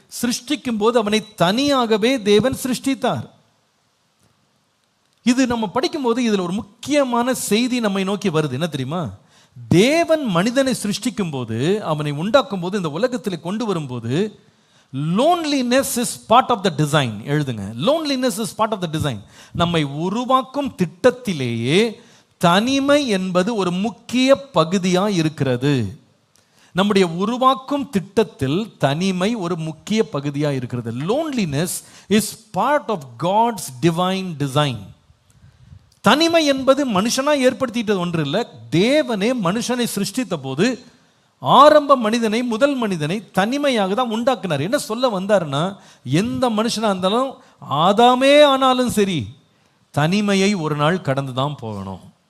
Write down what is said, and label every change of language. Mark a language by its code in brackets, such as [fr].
[ta] சிருஷ்டிக்கும் போது அவனை தனியாகவே தேவன் சிருஷ்டித்தார். இது நம்ம படிக்கும் போது இதுல ஒரு முக்கியமான செய்தி நம்மை நோக்கி வருது. என்ன தெரியுமா? தேவன் மனிதனை சிருஷ்டிக்கும் போது, அவனை உண்டாக்கும் போது, இந்த உலகத்தில் கொண்டு வரும்போது, [en] loneliness is part of the design. [ta] எழுதுங்க, [en] loneliness is part of the design. [ta] நம்மை உருவாக்கும் திட்டத்திலேயே தனிமை என்பது ஒரு முக்கிய பகுதியா இருக்கிறது. நம்முடைய உருவாக்கும் திட்டத்தில் தனிமை ஒரு முக்கிய பகுதியா இருக்கிறது. [en] loneliness is part of God's divine design. [ta] தனிமை என்பது மனுஷனா ஏற்படுத்திட்டது ஒன்று இல்லை. தேவனே மனுஷனை சிருஷ்டித்த போது ஆரம்ப மனிதனை, முதல் மனிதனை தனிமையாக தான் உண்டாக்குனார். என்ன சொல்ல வந்தாருன்னா, எந்த மனுஷனா இருந்தாலும், ஆதாமே ஆனாலும் சரி, தனிமையை ஒரு நாள் கடந்து தான் போகணும்.